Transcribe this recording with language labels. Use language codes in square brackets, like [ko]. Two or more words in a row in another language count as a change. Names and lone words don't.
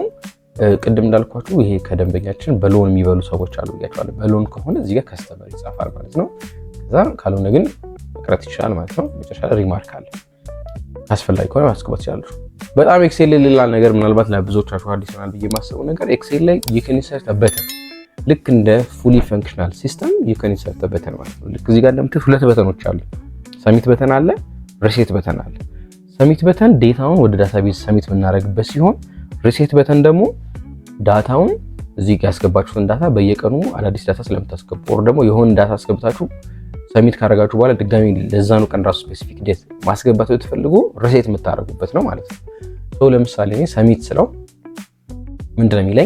[am] ቅድም እንዳልኳችሁ ይሄ ከደንበኛችን በሎን የሚበሉ ሰዎች አሉ ብያቸዋለሁ። በሎን ከሆነ እዚህ ጋር ከስተመር ይጻፋል ማለት ነው። ከዛ ካልሆነ ግን መቅረት ይችላል ማለት ነው። መጨረሻ ላይ ሪማርክ አለ። አስፈላጊ ከሆነ ማስገባት ይችላሉ። በጣም ኤክሴል ላይ ሌላ ነገር ምናልባት ለብዙዎቻችሁ አዲስ ይሆናል ብዬ የማስበው ነገር ኤክሴል ላይ [en] you can insert a button [am] ልክ እንደ ፉሊ [en] functional system you can insert a button [am] ማለት ነው። ልክ እዚህ ጋር እንደምትሉ ሁለት በተኖች አሉ። [en] submit button [am] አለ፣ [en] reset button [am] አለ። [en] submit button [am] ዴታውን ወደ ዳታቤዝ ሰሚት የምናደርግበት ሲሆን [en] reset button [am] ደግሞ ዳታውን እዚህ ጋር ያስገባችሁትን ዳታ በየቀኑ አዳዲስ ዳታ ስለምታስገቡ ወር ደግሞ የሆነ ዳታ አስገብታችሁ ሰሚት ካደረጋችሁ በኋላ ድጋሚ ለዛኑ ቀን ራሱ [en] specific date [am] ማስገባት ብትፈልጉ ሪሴት የምታደርጉበት ነው ማለት ነው። ሶ ለምሳሌ እኔ ሰሚት ስለው ምንድነው የሚለኝ?